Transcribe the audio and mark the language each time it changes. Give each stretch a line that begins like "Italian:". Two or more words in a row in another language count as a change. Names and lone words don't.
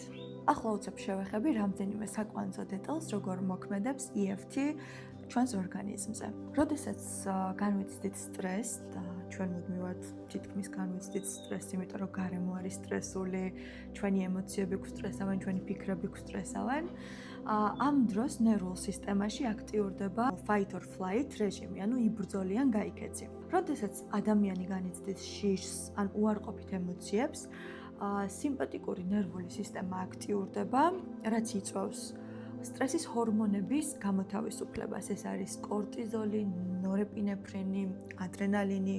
Georgian: ახლა უცებ შევეხები რამდენიმე საკვანძო დეტალს, როგორ მოქმედებს EFT ჩვენს ორგანიზმზე. როდესაც განვიცდით სტრესს და ჩვენ მუდმივად თითქმის განვიცდით სტრესს, იმიტომ რომ გარემო არის სტრესული, ჩვენი ემოციები გვსტრესავენ, ჩვენი ფიქრები გვსტრესავენ, ამ დროს ნერვულ სისტემაში აქტიურდება
English: fight or flight
Georgian: რეჟიმი, ანუ იბრძოლი ან გაიქეცი. როდესაც ადამიანი განიცდის შიშს ან უარყოფით ემოციებს, სიმპათიკური ნერვული სისტემა აქტიურდება, რაც იწვევს სტრესის ჰორმონების გამოთავისუფლებას. ეს არის კორტიზოლი, ნორეპინეფრინი, ადრენალინი.